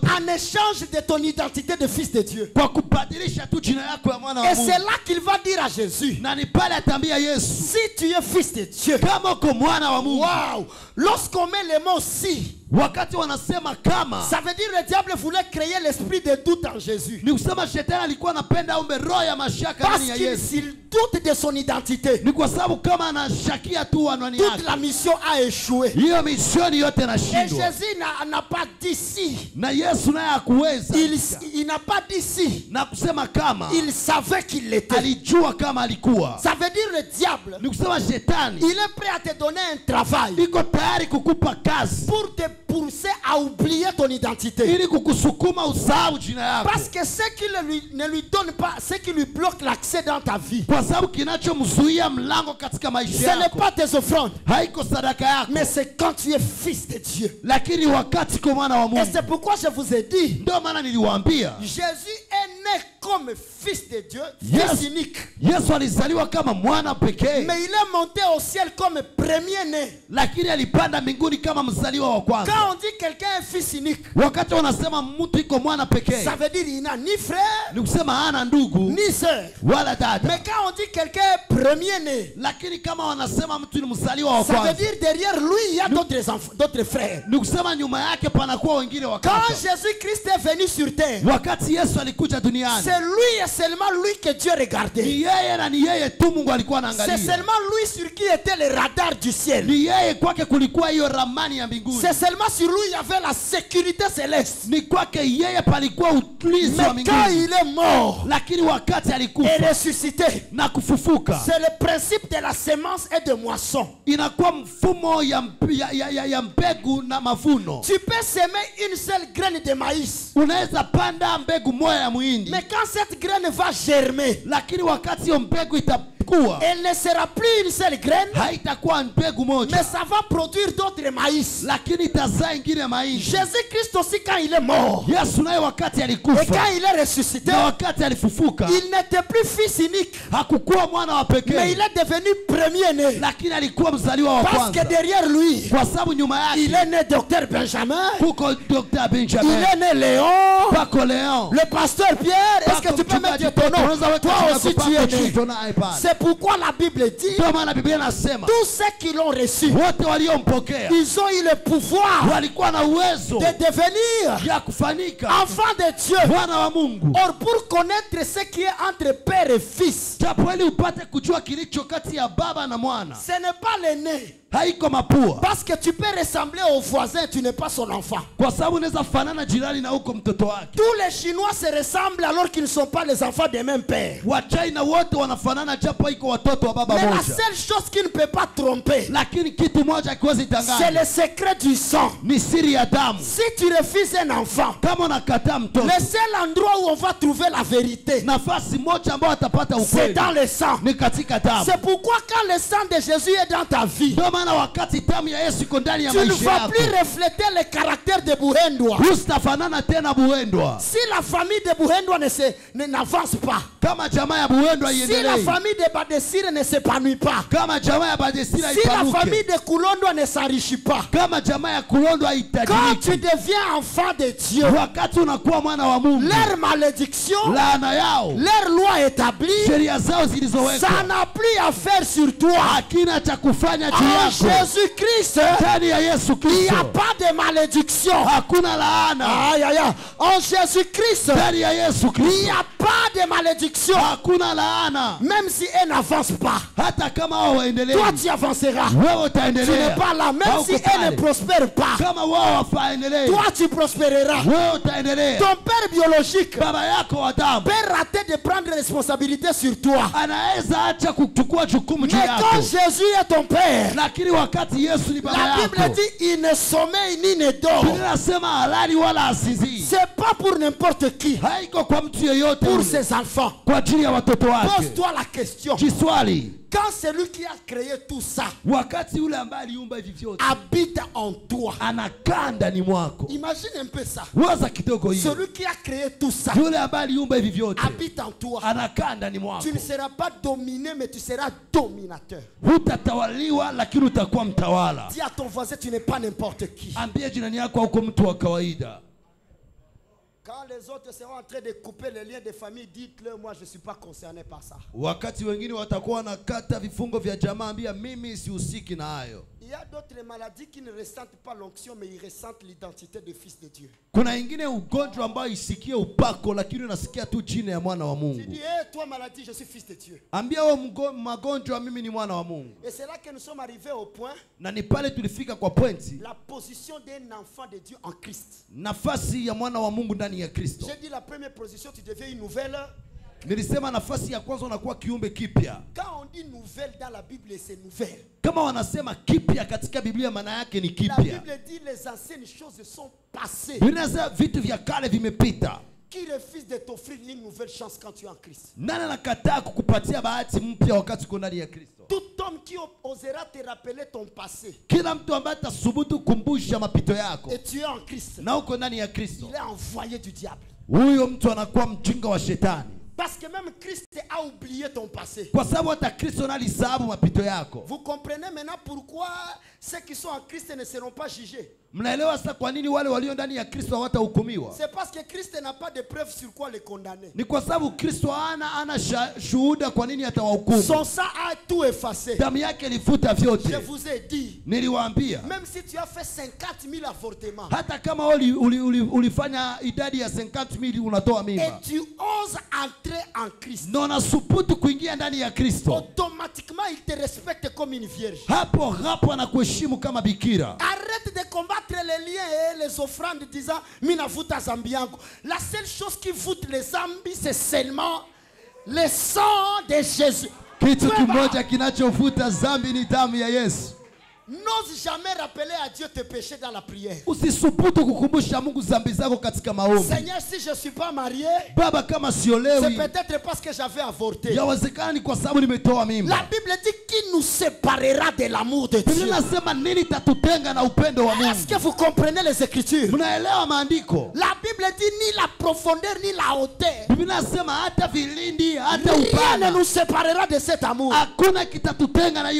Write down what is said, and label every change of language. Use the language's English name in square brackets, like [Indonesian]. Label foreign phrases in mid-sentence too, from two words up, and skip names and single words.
[French] en échange de ton identité de fils de Dieu. [Swahili] kwa kubadilisha tu jina yako ya mwana wa [French] Et [Swahili] Mungu. [French] c'est là qu'il va dire à Jésus: [Swahili] Na ni pale atambia Yesu, [French] si tu es fils de Dieu. [Swahili] kama uko mwana wa Mungu. [French] Wow! Lorsqu'on met le mot si, [Swahili] Wakati wanasema kama, [French] ça veut dire le diable voulait créer l'esprit de doute en Jésus. [Swahili] ni kusema shetani alikuwa anapenda aumbe roho ya mashaka [French] Parce [Swahili] ndani ya [French] qu'il [Swahili] Yesu. [French] s'il doute de son identité, [Swahili] Ni kwa sababu kama anashakia tu anwani [French] toute [Swahili] yake, [French] la mission a échoué. [Swahili] hiyo misioni yote [French] Et [Swahili] inashindwa. [French] Jésus n'a pas dit si. [Swahili] Na Yesu naye hakuweza [French] Il n'a pas dit si. [Swahili] na kusema kama, [French] Il savait qu'il l'était. [Swahili] alijua kama alikuwa. [French] Ça veut dire le diable, [Swahili] Ni kusema shetani [French] il est prêt à te donner un travail [Swahili] iko tayari kukupa kazi [French] pour te pousser à oublier ton identité. [Swahili] ili kukusukuma usahau jina yako, [French] Parce que ce qui ne lui donne pas, ce qui lui bloque l'accès dans ta vie, [Swahili] kwa sababu kinachomzuia mlango katika [French] ce [Swahili] maisha [French] n'est [Swahili] yako [French] pas tes offrandes, [Swahili] haiko sadaka yako, [French] mais c'est quand tu es fils de Dieu. [Swahili] lakini wakati kwa mwana wa [French] Et [Swahili] Mungu. [French] c'est pourquoi je vous ai dit, [Swahili] Ndio maana niliwaambia [French] Jésus est né comme fils de Dieu, Yes. fils unique. [Swahili] Yesu alizaliwa kama mwana pekee, [French] Mais il est monté au ciel comme premier-né. [Swahili] lakini alipanda mbinguni kama mzaliwa wa kwanza. [French] Quand on dit quelqu'un est fils unique, [Swahili] Wakati wanasema mtu iko mwana pekee, [French] ça veut dire il n'a ni frère, [Swahili] ni kusema hana ndugu [French] ni sœur. [Swahili] wala dada. [French] Mais quand on dit quelqu'un est premier-né, [Swahili] Lakini kama wanasema mtu ni mzaliwa wa [French] ça veut [Swahili] kwanza, [French] dire derrière lui, il y a d'autres frères. [Swahili] ni kusema nyuma yake panakuwa wengine wa [French] Quand [Swahili] kwanza. [French] Jésus-Christ est venu sur terre, [Swahili] Wakati Yesu alikuja duniani, [French] c'est lui et seulement lui que Dieu regardait. [Swahili] ni yeye na ni yeye tu Mungu alikuwa [French] C'est [Swahili] anaangalia. [French] seulement lui sur qui était le radar du ciel. [Swahili] Ni yeye kwake kulikuwa hiyo ramani ya mbinguni. [French] C'est seulement sur lui il y avait la sécurité céleste. [Swahili] Ni kwake yeye palikuwa ulinzi wa [French] Mais quand [Swahili] mbinguni. [French] il est mort [Swahili] Lakini wakati [French] et [Swahili] alikufa [French] ressuscité, [Swahili] na kufufuka, [French] c'est le principe de la semence et de moisson. [Swahili] inakuwa mfumo ya mbegu na mavuno. [French] Tu peux semer une seule graine de maïs, [Swahili] Unaweza panda mbegu moja ya muhindi, [French] mais quand cette graine va germer, [Swahili] lakini wakati hiyo mbegu itakuwa, [French] elle ne sera plus une seule graine, [Swahili] haitakuwa mbegu [French] mais [Swahili] moja, [French] ça va produire d'autres maïs. [Swahili] lakini itazaa ingine mahindi. [French] Jésus-Christ aussi, quand il est mort [Swahili] Yesu naye wakati [French] et [Swahili] alikufa [French] quand il est ressuscité, [Swahili] na wakati alifufuka, [French] il n'était plus fils unique, [Swahili] hakukuwa mwana wa [French] mais [Swahili] pekee, [French] il est devenu premier-né. [Swahili] lakini alikuwa mzaliwa wa [French] Parce que [Swahili] kwanza, [French] derrière lui, [Swahili] kwa sababu nyuma [French] il [Swahili] yake [French] est né docteur Benjamin, [Swahili] kuko Dr. [French] il [Swahili] Benjamin, [French] est né Léon, [Swahili] pako Leon, [French] le pasteur Pierre. Est-ce que tu peux mettre ton nom? Toi aussi tu es né. C'est pourquoi la Bible dit, [Swahili] Ndio maana Biblia inasema [French] tous ceux qui l'ont reçu, [Swahili] wote waliompokea [French] ils ont eu le pouvoir [Swahili] walikuwa na uwezo [French] de devenir [Swahili] ya kufanika [French] enfants de Dieu. [Swahili] wana wa Mungu. [French] Or, pour connaître ce qui est entre père et fils, [Swahili] Japo ili upate kujua kilicho kati ya baba na mwana, [French] ce n'est pas le nez. [Swahili] haiko mapua, [French] Parce que tu peux ressembler au voisin, tu n'es pas son enfant. [Swahili] kwa sababu unaweza fanana jirani na huko mtoto wake. [French] Tous les Chinois se ressemblent alors qu'ils ne sont pas les enfants d'un même père. [Swahili] Wachina wote wanafanana japo iko watoto wa baba [French] Mais la [Swahili] moja, [French] seule chose qui ne peut pas tromper, [Swahili] lakini kitu moja kiwezi [French] c'est [Swahili] danganya, [French] le secret du sang. [Swahili] ni siri ya damu. [French] Si tu refuses un enfant, [Swahili] Kama unakataa mtoto, [French] le seul endroit où on va trouver la vérité, [Swahili] nafasi moja ambayo atapata [French] c'est [Swahili] ukweli [French] dans le sang. [Swahili] ni katika damu. [French] C'est pourquoi quand le sang de Jésus est dans ta vie, [Swahili] Ndio maana wakati damu ya Yesu iko ndani ya [French] tu ne [Swahili] maisha [French] vas [Swahili] yako, [French] plus refléter le caractère de Buhendwa. [Swahili] usitafanana tena Buhendwa. [French] Si la famille de Buhendwa n'avance pas, [Swahili] Kama jamaa ya Buhendwa [French] si la [Swahili] iendelee, [French] famille de Badesire ne s'épanouit pas, [Swahili] kama jamaa ya Badesira [French] si la famille [Swahili] ipanuke, [French] de Kulondwa ne s'enrichit pas, [Swahili] kama jamaa ya Kulondwa [French] quand tu [Swahili] itajiriki, [French] deviens enfant de Dieu, [Swahili] wakati unakuwa mwana wa Mungu, [French] leur malédiction, [Swahili] laana yao, [French] leur loi établie, [Swahili] sheria zao [French] ça [Swahili] zilizowekwa, [French] n'a plus à faire sur toi. [Swahili] hakina cha kufanya juu [French] En [Swahili] yako. [French] Jésus-Christ, [Swahili] Ndani ya Yesu [French] il n'y [Swahili] Kristo [French] a pas de malédiction. [Swahili] hakuna laana. [French] Aïe, aïe, aïe. En Jésus-Christ, [Swahili] Ndani ya Yesu [French] il [Swahili] Kristo [French] n'y a pas de malédiction. [Swahili] hakuna laana. [French] Même si elle n'avance pas, [Swahili] Hata kama wao waendelee, [French] toi tu avanceras. [Swahili] wewe [French] Tu n'es [Swahili] utaendelea. [French] pas là. Même [Swahili] Hauko [French] si elle ne [Swahili] pale. [French] prospère pas, [Swahili] Kama wao wafaendelee, [French] toi tu prospéreras. [Swahili] wewe utaendelea. [French] Ton père biologique [Swahili] Baba yako wa damu [French] peut rater de prendre responsabilité sur toi. [Swahili] anaweza acha kuchukua jukumu juu [French] Mais quand [Swahili] yako, [French] Jésus est ton père, [Swahili] lakini wakati Yesu ni baba [French] la Bible [Swahili] yako, [French] dit il ne sommeille ni ne dort. [Swahili] Biblia inasema halali wala asinzii. [French] C'est pas pour n'importe qui, [Swahili] Haiko kwa mtu yeyote [French] pour [Swahili] ule, [French] ses enfants. [Swahili] kwa ajili ya watoto wake. [French] Pose-toi la question. [Swahili] Jiswali, [French] Quand celui qui a créé tout ça [Swahili] wakati yule ambaye aliumba hivi vyote [French] habite en toi, [Swahili] anakaa ndani mwako, [French] imagine un peu ça. [Swahili] waza kidogo hiyo. [French] Celui qui a créé tout ça [Swahili] Yule ambaye aliumba hivi vyote [French] habite en toi. [Swahili] anakaa ndani mwako. [French] Tu ne seras pas dominé, mais tu seras dominateur. [Swahili] Hutatawaliwa, lakini utakuwa mtawala. [French] Dis à ton voisin, tu n'es pas n'importe qui. [Swahili] Ambie jirani yako hauko mtu wa kawaida. [French] Quand les autres seront en train de couper les liens de famille, dites-leur, moi je ne suis pas concerné par ça. [Swahili] Wakati wengine watakuwa wanakata vifungo vya jamaa, ambia mimi sihusiki na hayo. [French] Il y a d'autres maladies qui ne ressentent pas l'onction, mais ils ressentent l'identité de fils de Dieu. [Swahili] Kuna ingine ugonjwa ambayo isikie upako, lakini unasikia tu jina ya mwana wa [French] Tu [Swahili] Mungu. [French] dis, hey, toi maladie, je suis fils de Dieu. [Swahili] Ambia wewe magonjwa, mimi ni mwana wa Mungu. [French] Et c'est là que nous sommes arrivés au point, [Swahili] Na ni pale tulifika kwa pointi, [French] la position d'un enfant de Dieu en Christ. [Swahili] nafasi ya mwana wa Mungu ndani ya Kristo. [French] J'ai dit la première position, tu deviens une nouvelle. [Swahili] Nilisema nafasi ya kwanza unakuwa kiumbe kipya. [French] Quand on dit nouvelle dans la Bible, c'est nouvelle. [Swahili] Kama wanasema kipya katika Biblia, maana yake ni [French] La [Swahili] kipya. [French] Bible dit les anciennes choses sont passées. [Swahili] Biblia inasema vitu vya kale vimepita. [French] Qui refuse de t'offrir une nouvelle chance quand tu es en Christ? [Swahili] Nani anakataa kukupatia bahati mpya wakati uko ndani ya Kristo? [French] Tout homme qui osera te rappeler ton passé [Swahili] Kila mtu ambaye atasubutu kukumbusha mapito yako [French] et tu es en Christ, [Swahili] na uko ndani ya Kristo, [French] il est envoyé du diable. [Swahili] huyo mtu anakuwa mjinga wa shetani, [French] Parce que même Christ a oublié ton passé. [Swahili] kwa sababu hata Kristo analisahabu mapito yako. [French] Vous comprenez maintenant pourquoi ceux qui sont en Christ ne seront pas jugés? [Swahili] Mnaelewa sasa kwa nini wale walio ndani ya Kristo hawatahukumiwa? [French] C'est parce que Christ n'a pas de preuve sur quoi les condamner. [Swahili] Ni kwa sababu Kristo hana shuhuda kwa nini atawahukumu. [French] Son sang a tout effacé. [Swahili] Damu yake ilifuta [French] Je [Swahili] vyote. [French] vous ai dit, [Swahili] Niliwaambia [French] même si tu as fait 50 000 avortements [Swahili] hata kama ulifanya idadi ya 50,000 unatoa [French] et [Swahili] mimba [French] tu oses entrer en Christ, [Swahili] na unasubutu kuingia ndani ya Kristo, [French] automatiquement il te respecte comme une vierge. [Swahili] hapo anakuheshimu kama bikira. [French] Arrête de combattre les liens et les offrandes disant [Swahili] mina vuta zambi yangu. [French] La seule chose qui voûte les zambis, c'est seulement le sang de Jésus. [Swahili] Kitu kimoja kinachofuta zambi ni damu ya Yesu. [French] N'ose jamais rappeler à Dieu tes péchés dans la prière. [Swahili] Usisubutu kukumbusha Mungu zambi zako katika maombi. [French] Seigneur, si je ne suis pas marié, [Swahili] Baba, kama [French] c'est [Swahili] siolewi, [French] peut-être parce que j'avais avorté. [Swahili] yawezekana ni kwa sababu nimetoa [French] La [Swahili] mimba. [French] Bible dit qui nous séparera de l'amour de [Swahili] Biblia [French] Dieu. [Swahili] inasema nini tatutenga na upendo wa [French] Est-ce que [Swahili] Mungu? [French] vous comprenez les Écritures? [Swahili] Mnaelewa maandiko? [French] La Bible dit ni la profondeur ni la hauteur. [Swahili] Biblia inasema hata vilindi hata [French] Rien ne [Swahili] upana [French] nous séparera de cet amour. [Swahili] hakuna kitatutenga na hiyo